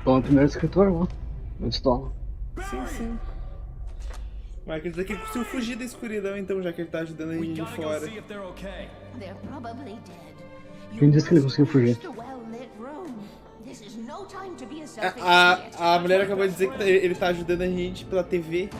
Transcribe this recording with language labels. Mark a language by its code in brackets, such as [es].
[pt] Então é o primeiro escritor, ó. Eu estou. Sim, sim. Mas quer dizer que ele conseguiu fugir da escuridão, então, já que ele tá ajudando a gente de fora. [en] They're probably dead. [pt] Quem disse que ele conseguiu fugir? [en] The well-lit room. This is no time to be a selfish idiot. [pt] A mulher acabou de dizer que ele tá ajudando a gente pela TV.